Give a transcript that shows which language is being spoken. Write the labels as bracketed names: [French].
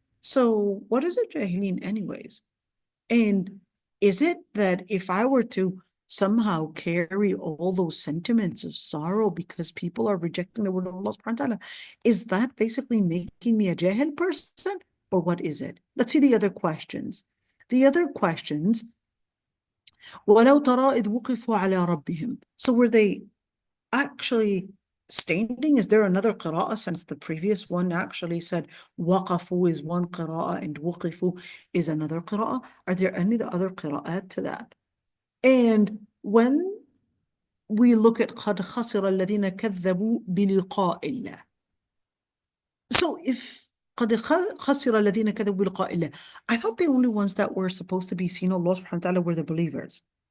[English] So what is al-jahilin anyways? And is it that if I were to somehow carry all those sentiments of sorrow because people are rejecting the word of Allah subhanahu wa ta'ala, is that basically making me a jahil person? Or what is it? Let's see the other questions. The other questions, [Arabic] وَلَوْ تَرَى إِذْ وُقِفُوا عَلَى رَبِّهِمْ. [English] So were they actually standing? Is there another qira'ah, since the previous one actually said waqafu is one qira'ah and wuqifu is another qira'ah? Are there any other qira'at to that? And when we look at [Arabic] قَدْ خَسِرَ الَّذِينَ كَذَّبُوا بِلِقَاءِ اللَّهِ, [English] so if قَدْ خَسِرَ الَّذِينَ كَذَّبُوا بِلِقَاءِ اللَّهِ, I thought the only ones that were supposed to be seen Allah subhanahu wa ta'ala were the believers.